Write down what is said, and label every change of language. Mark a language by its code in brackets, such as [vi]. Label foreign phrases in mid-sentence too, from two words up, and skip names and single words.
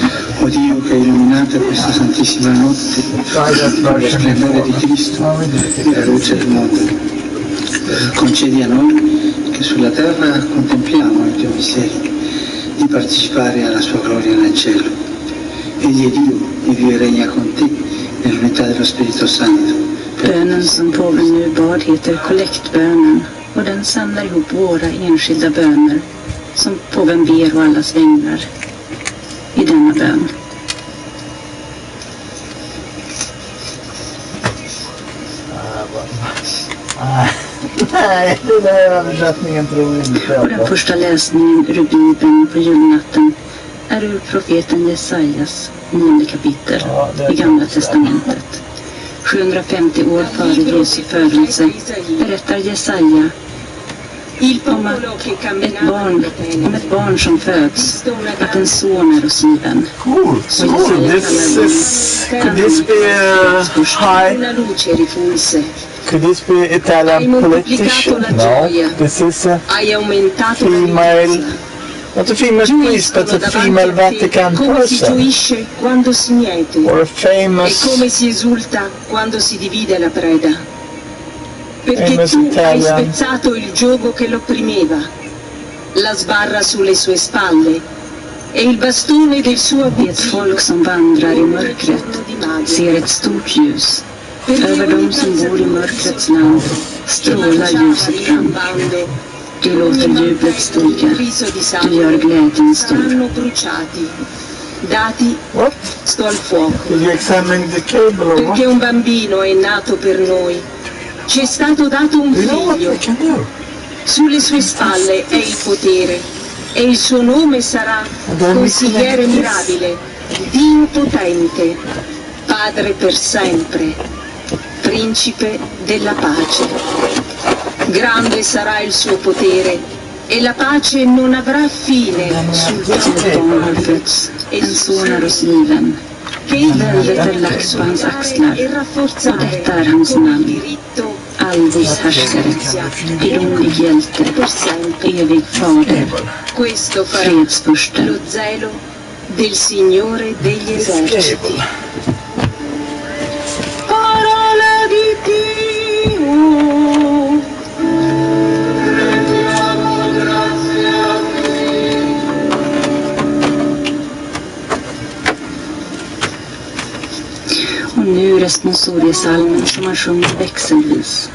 [it] O Dio che hai illuminato questa santissima notte con lo splendore di Cristo e la luce del mondo. Concedi a noi che sulla terra contempliamo il tuo mistero di partecipare alla sua gloria nel cielo. Egli è Dio e vive e regna con te nell'unità dello Spirito Santo. [sv] Bönen som pågår nu bad heter kollektbönen och den samlar ihop våra enskilda böner som påven ber och allas vängrar i denna bön. Nej, det där översättningen tror jag inte. Och den första läsningen ur Bibeln på julnatten är ur profeten Jesajas 9 kapitel i Gamla testamentet. 750 år före Jesu födelse berättar Jesaja om ett barn som föds, att en son är oss given. [en] Cool. Could this be high? Could this be Italian politician? No, this is a female, not a female priest, but a female Vatican person. Or a famous, [it] e come si esulta quando si divide la preda. Perché tu hai spezzato il giogo che l'opprimeva, la sbarra sulle sue spalle e il bastone del suo [sv] ett folk som vandrar i mörkret ser ett stort ljus. Över dem som bor i mörkrets land strålar ljuset fram. Du låter jublet stiga, du gör glädjen stor. [it] Dati sto al fuoco, perché un bambino è nato per noi, ci è stato dato un figlio, sulle sue spalle è il potere e il suo nome sarà consigliere mirabile, Dio potente, Padre per sempre, Principe della pace. Grande sarà il suo potere e la pace non avrà fine sul trono. [sv] En son är oss given. Väldet är lagt på hans axlar och detta är hans namn. Allvis härskare, gudomlig hjälte, evig fader, fredsfurste. [it] Del Signore degli eserciti. [sv] Och nu responsoriepsalmen som man sjunger växelvis.